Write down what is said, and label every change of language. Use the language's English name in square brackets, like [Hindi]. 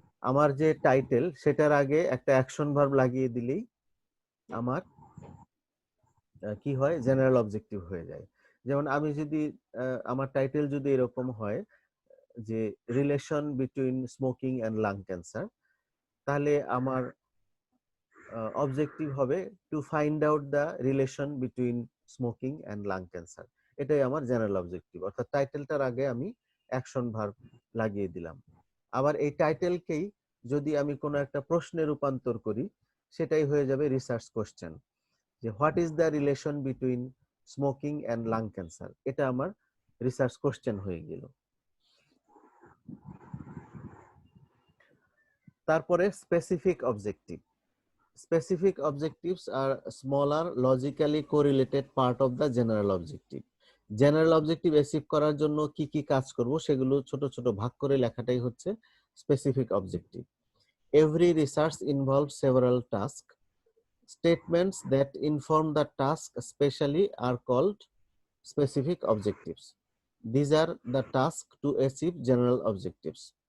[Bangla] আমার যে টাইটেল সেটার আগে একটা অ্যাকশন ভার্ব লাগিয়ে দিলেই আমার কি হয়, জেনারেল অবজেক্টিভ হয়ে যায়। যেমন আমি যদি আমার টাইটেল যদি এরকম হয় যে [English] relation between smoking and lung cancer, [Bangla] তাহলে আমার অবজেক্টিভ হবে [English] To find out the relation between smoking and lung cancer. [Bangla] এটাই আমার জেনারেল অবজেক্টিভ, অর্থাৎ টাইটেলটার আগে আমি অ্যাকশন ভার্ব লাগিয়ে দিলাম। আবার এই টাইটেলকেই যদি আমি কোনো একটা প্রশ্নে রূপান্তর করি, সেটাই হয়ে যাবে রিসার্চ কোশ্চেন, যে [English] what is the relation between smoking and lung cancer, [Bangla] এটা আমার রিসার্চ কোশ্চেন হয়ে গেল। তারপরে specific objective. [English] Specific objectives are smaller, logically correlated part of the general objective. [Bangla] General objective achieve করার জন্য কি কি কাজ করব সেগুলো ছোট ছোট ভাগ করে লেখাটাই হচ্ছে specific objective. [English] Every research involves several tasks. Statements that inform the task especially are called specific objectives. These are the tasks to achieve general objectives.